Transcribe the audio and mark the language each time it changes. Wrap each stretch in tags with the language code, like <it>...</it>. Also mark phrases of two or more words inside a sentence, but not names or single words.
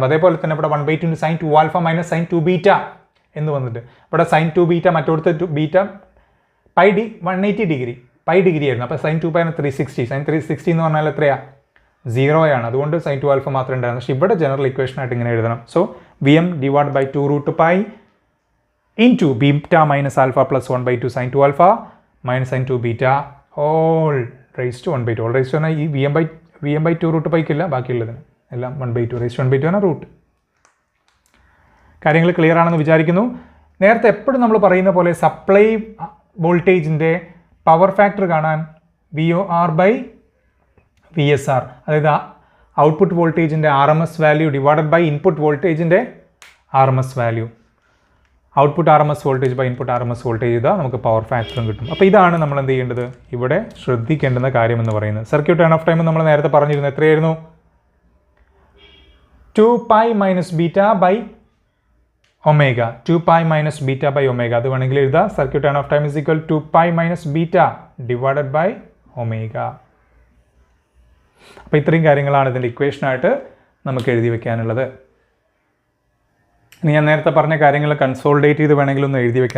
<ml>അതേപോലെ തന്നെ ഇവിടെ 1/2 sin 2α - sin 2β എന്ന് വന്നിട്ട് ഇവിടെ sin 2β മറ്റൊടുത്ത് ബീറ്റ π 180 ഡിഗ്രി പൈ ഡിഗ്രി ആയിരുന്നു. അപ്പോൾ sin 2π 360 sin 360 എന്ന് പറഞ്ഞാൽ എത്രയാണ് 0 ആണ്. അതുകൊണ്ട് sin 2α മാത്രമേ ഉണ്ടായിരുന്നു. പക്ഷേ ഇവിടെ</ml> <en>general equation</en> <ml>ആയിട്ട് ഇങ്ങനെ എഴുതണം.</ml> <en>സോ Vm/2√π into β - α + 1/2 sin 2α - sin 2β all raised to 1/2. all raised to</en> <ml>പറഞ്ഞാൽ ഈ Vm/2√π ഇല്ല, ബാക്കിയുള്ളതിന് എല്ലാം 1/2</ml> <en>raised to 1/2</en> <ml>ആണ് റൂട്ട്. കാര്യങ്ങൾ ക്ലിയർ ആണെന്ന് വിചാരിക്കുന്നു. നേരത്തെ എപ്പോഴും നമ്മൾ പറയുന്ന പോലെ സപ്ലൈ വോൾട്ടേജിൻ്റെ</ml> <en>power factor</en> <ml>കാണാൻ VOR/VSR, അതായത് ഔട്ട്പുട്ട് വോൾട്ടേജിൻ്റെ</ml> <en>RMS value divided by input</en> <ml>വോൾട്ടേജിൻ്റെ</ml> <en>RMS value. output RMS voltage by input RMS voltage</en> <ml>ചെയ്താൽ നമുക്ക് പവർ ഫാക്ടറും കിട്ടും. അപ്പോൾ ഇതാണ് നമ്മൾ എന്ത് ചെയ്യേണ്ടത്, ഇവിടെ ശ്രദ്ധിക്കേണ്ടുന്ന കാര്യം എന്ന് പറയുന്നത്.</ml> <en>circuit turn off time</en> <ml>നമ്മൾ നേരത്തെ പറഞ്ഞിരുന്നു, എത്രയായിരുന്നു? 2π - β/ω. 2π - β/ω. അത് വേണമെങ്കിൽ എഴുതാം.</ml> <en>circuit turn off time is equal 2π - β divided by ω.</en> <ml>അപ്പോൾ ഇത്രയും കാര്യങ്ങളാണ് ഇതിൻ്റെ ഇക്വേഷനായിട്ട് നമുക്ക് എഴുതി വെക്കാനുള്ളത്. ഇനി ഞാൻ നേരത്തെ പറഞ്ഞ കാര്യങ്ങൾ കൺസോൾഡേറ്റ് ചെയ്ത് വേണമെങ്കിൽ ഒന്ന് എഴുതി വെക്കാം.</ml>